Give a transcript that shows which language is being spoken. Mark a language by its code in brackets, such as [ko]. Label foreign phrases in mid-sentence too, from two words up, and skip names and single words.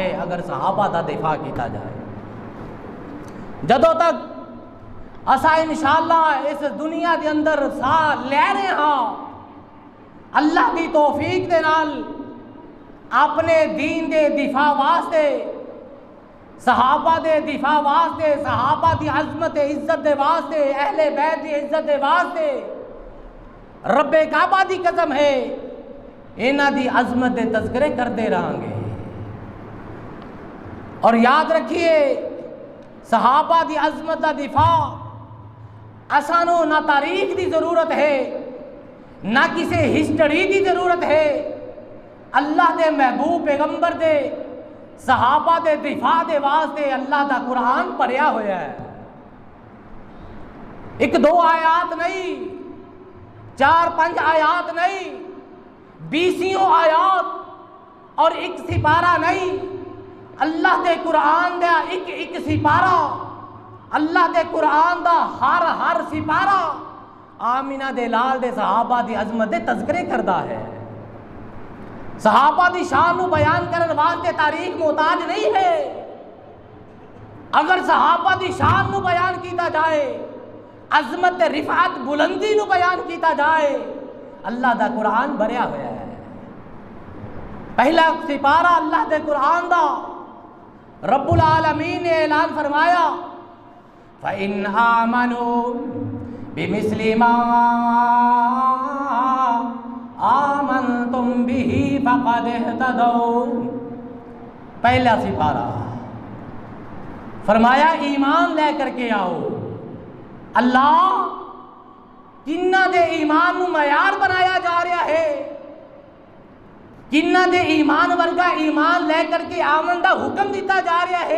[pa] اگر صحابہ دا دفاع کیا جائے، جدوں تک اسا ان شاء اللہ اس دنیا کے اندر ساہ لے رہے ہاں، اللہ کی توفیق دے نال اپنے دین دے دفاع واسطے، صحابہ دے دفاع واسطے، صحابہ کی عظمت عزت دے واسطے، اہل بیت کی عزت دے واسطے رب کعبہ دی قسم ہے انہاں دی عظمت دے تذکرے کرتے رہیں گے. [ur] اور یاد رکھیے، صحابہ کی عظمت کا دفاع اسانوں نہ تاریخ کی ضرورت ہے، نہ کسی ہسٹری کی ضرورت ہے. [pa] اللہ کے محبوب پیغمبر دے صحابہ دے دفاع دے واسطے اللہ کا قرآن بھریا ہویا ہے. [ur] ایک دو آیات نہیں، 4-5 آیات نہیں، 20 آیات اور ایک سپارہ نہیں. [pa] اللہ کے قرآن دا ایک سپارہ، اللہ کے قرآن دا ہر سپارہ آمنہ دے لال دے صحابہ دی عظمت دے تذکرے کرتا ہے. صحابہ دی شان نوں بیان کرنے واسطے تاریخ محتاج نہیں ہے. اگر صحابہ دی شان نوں بیان کیا جائے، عظمت رفعت بلندی نوں بیان کیا جائے، اللہ دا قرآن بھریا ہویا ہے. پہلا سپارہ اللہ دے قرآن دا رب العالمین نے اعلان فرمایا, [ar] فإن آمنوا بمثل ما آمنتم به فقد اهتدوا. [ur] پہلا سپارہ فرمایا ایمان لے کرکے آؤ. [pa] اللہ کنہاں دے ایمان نوں معیار بنایا جا رہا ہے، کنہاں دے ایمان ورگا ایمان لے کرکے آمن دا حکم دتا جا رہا ہے.